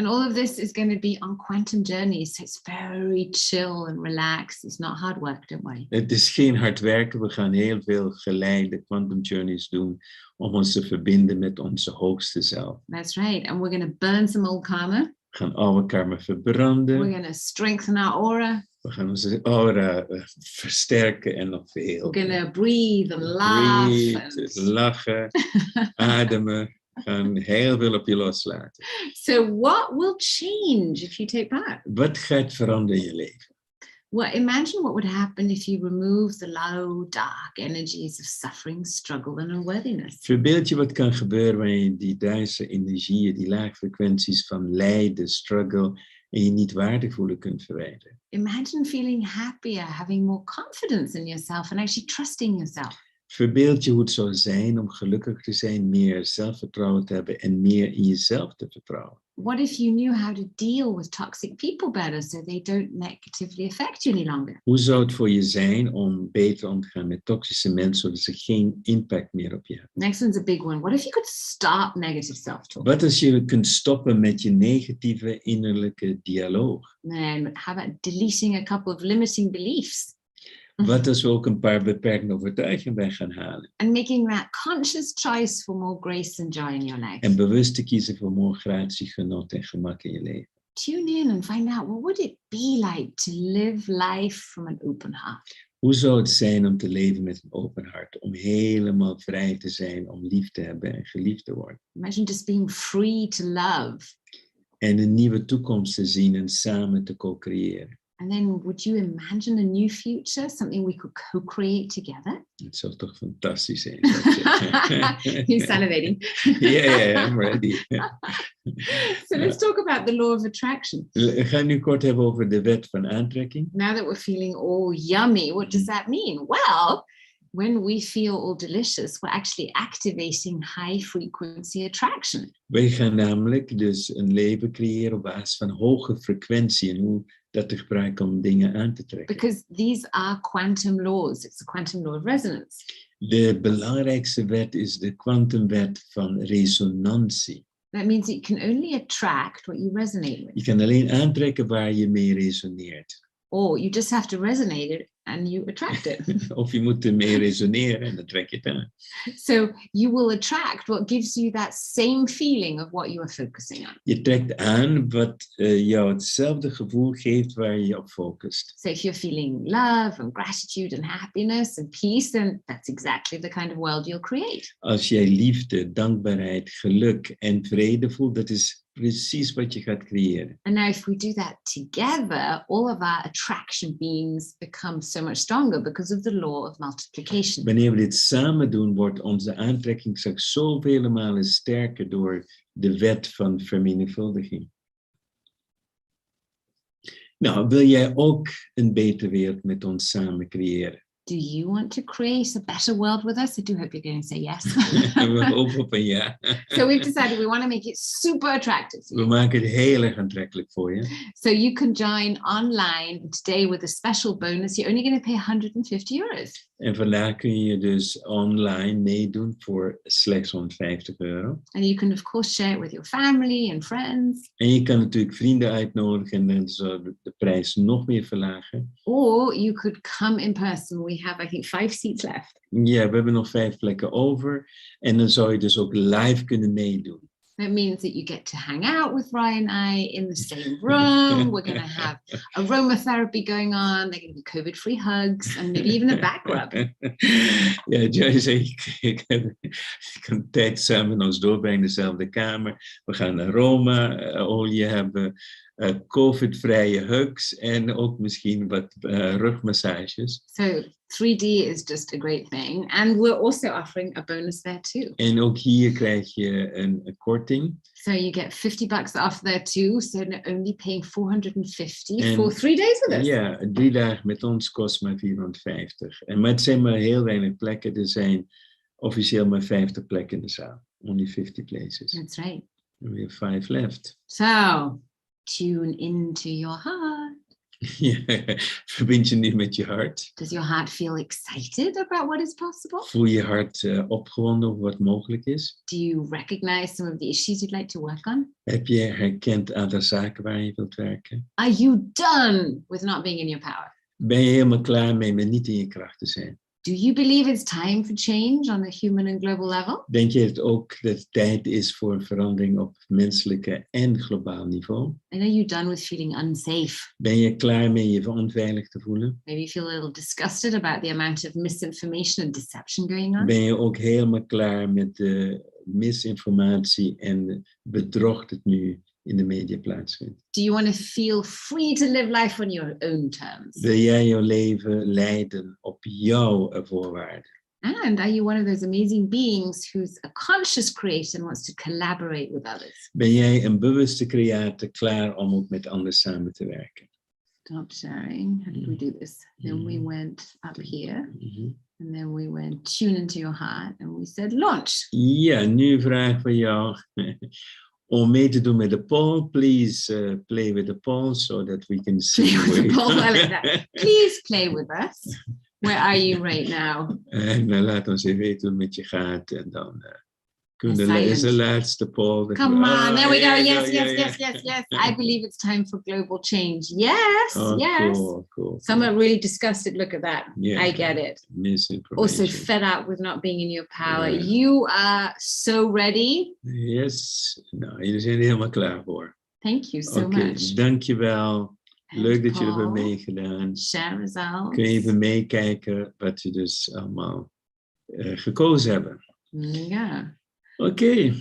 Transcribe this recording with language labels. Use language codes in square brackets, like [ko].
[en] And all of this is going to be on quantum journeys. So it's very chill and relaxed. It's not hard work, don't worry. [nl] Het is geen hard werken. We gaan heel veel geleide quantum journeys doen om ons te verbinden met onze hoogste zelf. [en] That's right. And we're going to burn some old karma. [nl] We gaan oude karma verbranden. [en] We're going to strengthen our aura. [nl] We gaan onze aura versterken en nog veel. [en] We're going to breathe and laugh. [nl] Lachen, ademen. We gaan heel veel op je loslaten. [en] So what will change if you take part? [nl] Wat gaat veranderen in je leven? [en] Well, imagine what would happen if you remove the low, dark energies of suffering, struggle and unworthiness. [nl] Verbeeld je wat kan gebeuren wanneer je die duistere energieën, die lage frequenties van lijden, struggle en je niet waardig voelen kunt verwijderen. [en] Imagine feeling happier, having more confidence in yourself and actually trusting yourself. [nl] Verbeeld je hoe het zou zijn om gelukkig te zijn, meer zelfvertrouwen te hebben en meer in jezelf te vertrouwen. [en] What if you knew how to deal with toxic people better so they don't negatively affect you any longer? [nl] Hoe zou het voor je zijn om beter om te gaan met toxische mensen, zodat ze geen impact meer op je hebben? [en] Next one's a big one. What if you could stop negative self-talk? [nl] Wat als je kunt stoppen met je negatieve innerlijke dialoog? [en] And how about deleting a couple of limiting beliefs? [nl] Wat als we ook een paar beperkende overtuigingen bij gaan halen? [en] And making that conscious choice for more grace and joy in your life. [nl] En bewust te kiezen voor more gratie, genot en gemak in je leven. [en] Tune in and find out, what would it be like to live life from an open heart? [nl] Hoe zou het zijn om te leven met een open hart? Om helemaal vrij te zijn, om lief te hebben en geliefd te worden. [en] Imagine just being free to love. [nl] En een nieuwe toekomst te zien en samen te co-creëren. [en] And then would you imagine a new future, something we could co-create together? [nl] Het zou toch fantastisch zijn. [en] You're salivating. Yeah, I'm ready. So let's talk about the law of attraction. [nl] We gaan nu kort hebben over de wet van aantrekking. [en] Now that we're feeling all yummy, what does that mean? Well, when we feel all delicious, we're actually activating high frequency attraction. [nl] Wij gaan namelijk dus een leven creëren op basis van hoge frequentie en hoe dat te gebruiken om dingen aan te trekken. [en] Because these are quantum laws. It's the quantum law of resonance. [nl] De belangrijkste wet is de kwantumwet van resonantie. [en] That means that you can only attract what you resonate with. [nl] Je kan alleen aantrekken waar je mee resoneert. [en] Or you just have to resonate it and you attract it. [nl] Of je moet ermee resoneren en dan trek je het aan. [en] So you will attract what gives you that same feeling of what you are focusing on. [nl] Je trekt aan wat jou hetzelfde gevoel geeft waar je op focust. [en] So if you're feeling love and gratitude and happiness and peace, then that's exactly the kind of world you'll create. [nl] Als jij liefde, dankbaarheid, geluk en vrede voelt, dat is precies wat je gaat creëren. [en] And now if we do that together, all of our attraction beams become so much stronger because of the law of multiplication. [nl] Wanneer we dit samen doen, wordt onze aantrekkingskracht zoveel malen sterker door de wet van vermenigvuldiging. Nou, wil jij ook een betere wereld met ons samen creëren? [en] Do you want to create a better world with us? I do hope you're going to say yes. [nl] We hopen op een ja. [en] So we've decided we want to make it super attractive. [nl] We maken het heel erg aantrekkelijk voor je. [en] So you can join online today with a special bonus. You're only going to pay €150. [nl] En vandaag kun je dus online meedoen voor slechts €150. [en] And you can of course share it with your family and friends. [nl] En je kan natuurlijk vrienden uitnodigen en dan zal de prijs nog meer verlagen. [en] Or you could come in person. We have, I think, 5 seats left. [nl] Ja, we hebben nog 5 plekken over. En dan zou je dus ook live kunnen meedoen. [en] That means that you get to hang out with Ryan and I in the same room. We're going to have aromatherapy going on. They're going to be COVID-free hugs and maybe even a back rub. [nl] Ja, Joyce, ik kan tijd samen met ons doorbrengen in dezelfde kamer. We gaan aromaolie hebben. COVID-vrije hugs en ook misschien wat rugmassages. [en] So 3D is just a great thing. And we're also offering a bonus there too. [nl] En ook hier krijg je een korting. [en] So you get $50 off there too. So only paying $450 [nl] En, [en] for 3 days with us. [nl] Ja, 3 dagen met ons kost maar $450. Maar het zijn maar heel weinig plekken. Er zijn officieel maar 50 plekken in de zaal. [en] Only 50 places. That's right. And we have 5 left. So tune into your heart. [nl] Ja, verbind je nu met je hart. [en] Does your heart feel excited about what is possible? [nl] Voel je hart opgewonden over wat mogelijk is? [en] Do you recognize some of the issues you'd like to work on? [nl] Heb je herkend aantal zaken waar je wilt werken? [en] Are you done with not being in your power? [nl] Ben je helemaal klaar mee met niet in je kracht te zijn? [en] Do you believe it's time for change on a human and global level? [nl] Denk je het ook dat het tijd is voor verandering op menselijke en globaal niveau? [en] And are you done with feeling unsafe? [nl] Ben je klaar mee je onveilig te voelen? [en] Maybe you feel a little disgusted about the amount of misinformation and deception going on? [nl] Ben je ook helemaal klaar met de misinformatie en bedrog dat nu in de media plaatsvindt? [en] Do you want to feel free to live life on your own terms? [nl] Wil jij jouw leven leiden op jouw voorwaarden? [en] And are you one of those amazing beings who's a conscious creator and wants to collaborate with others? [nl] Ben jij een bewuste creator klaar om ook met anderen samen te werken? [en] Stop sharing. How did we do this? Then we went up here. And then we went tune into your heart. And we said launch. [nl] Ja, nu vraag voor jou om mee te doen met de poll. [en] Please play with the poll so that we can see. Play with the poll. I like that. Please play with us. Where are you right now? [nl] En laat ons even weten hoe het met je gaat. En dan is de laatste poll. [en] Come on, there we go. Yes. I believe it's time for global change. Yes, yes. Cool. Some are really disgusted. Look at that. Yeah. I get it. Misinformation. Also fed up with not being in your power. Yeah. You are so ready. Yes. [nl] Nou, jullie zijn er helemaal klaar voor. [en] Thank you so much. [nl] Dankjewel. Leuk dat jullie hebben Paul, meegedaan. [en] share results. [nl] Kun je even meekijken wat je dus allemaal gekozen hebben. Ja. Oké.